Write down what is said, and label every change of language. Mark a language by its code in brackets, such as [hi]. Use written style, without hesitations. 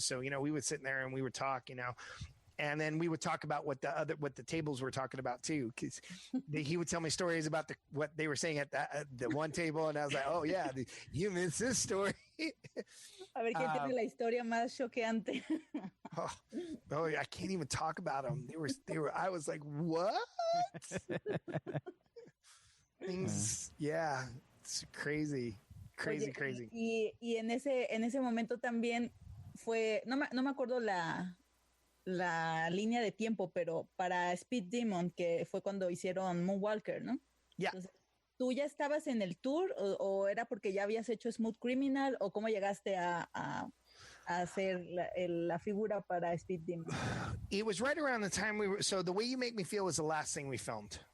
[en] So, we would sit in there and we would talk, and then we would talk about what the tables were talking about too. Cause he would tell me stories about what they were saying at the one table. And I was like, oh yeah, you missed this story. [es] A ver, ¿quién tiene la historia más choqueante? [en] I can't even talk about them. They were, I was like, what? Things, yeah, it's crazy. Crazy. [es] Y en ese momento también fue, no me acuerdo la línea de tiempo, pero para Speed Demon, que fue cuando hicieron Moonwalker, ¿no? Ya. [en] Yeah. [es] ¿Tú ya estabas en el tour o era porque ya habías hecho Smooth Criminal o cómo llegaste a hacer la figura para Speed Demon? [en] It was right around the time so The Way You Make Me Feel was the last thing we filmed.